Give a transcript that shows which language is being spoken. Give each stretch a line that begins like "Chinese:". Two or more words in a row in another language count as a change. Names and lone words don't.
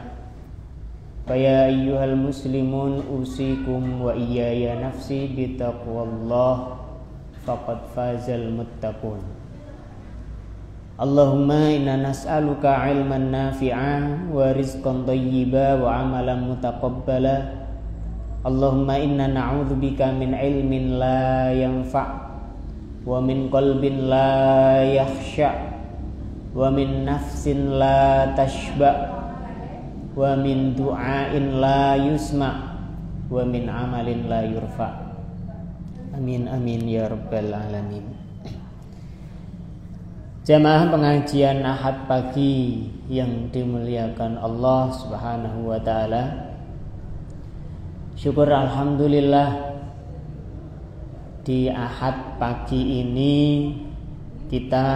Arabic: فيا أيها المسلمون أوصيكم وإياي نفسي بتقوى الله فقد فاز المتقون. اللهم إنا نسألك علما نافعا ورزقا طيبا وعملا متقبلا. اللهم إنا نعوذ بك من علم لا ينفع ومن قلب لا يخشع ومن نفس لا تشبع ومن دعاء لا يسمع ومن عمل لا يرفع'. آمين آمين يا رب العالمين.
Indonesian: Jamaah pengajian Ahad pagi yang dimuliakan Allah
Arabic: سبحانه وتعالى.
Indonesian: Syukur alhamdulillah di Ahad pagi ini kita